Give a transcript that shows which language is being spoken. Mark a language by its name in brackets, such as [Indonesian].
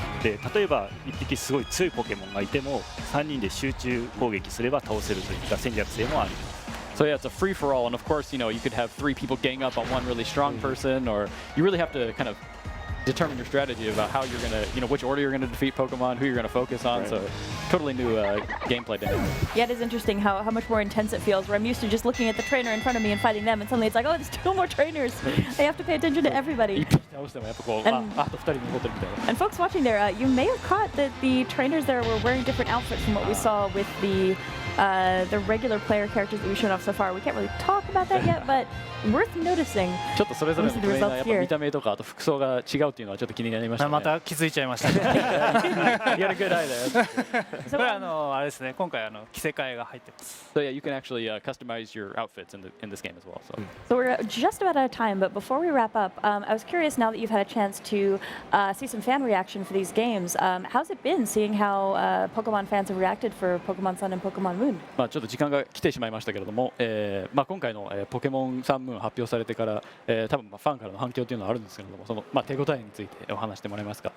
[Japanese] で例えば1匹すごい強いポケモンがいても3人で集中攻撃すれば倒せるといった戦略性もあります。 [English] So yeah, it's a free for all, and of course, you know, you could have 3 people gang up on one really strong person, or you really have to kind of determine your strategy about how you're gonna, you know, which order you're gonna defeat Pokemon, who you're gonna focus on. Right. So totally new gameplay dynamic. yeah, it is interesting how much more intense it feels, where I'm used to just looking at the trainer in front of me and fighting them, and suddenly it's like, oh, there's 2 more trainers. I have to pay attention to everybody. And folks watching there, you may have caught that the trainers there were wearing different outfits from what we saw with the regular player characters that we've shown off so far. We can't really talk about that yet, but worth noticing. [Japanese] ちょっとそれぞれのトレーナーやっぱ見た目とかあと服装が違うっていうのはちょっと気になりましたね。また気づいちゃいましたね。 [English] You got a good eye there. [Japanese] これあれですね。今回着せ替えが入ってます。 [English] So yeah, you can actually customize your outfits in this game as well. So we're just about out of time, but before we wrap up, I was curious now that you've had a chance to see some fan reaction for these games. How's it been seeing how Pokemon fans have reacted for Pokemon Sun and Pokemon Moon? [Japanese] まあちょっと時間が来てしまいましたけれども、まあ今回のポケモンサンムーン発表されてから、多分まあファンからの反響というのはあるんですけれども、そのまあ手応えについてお話してもらえますか。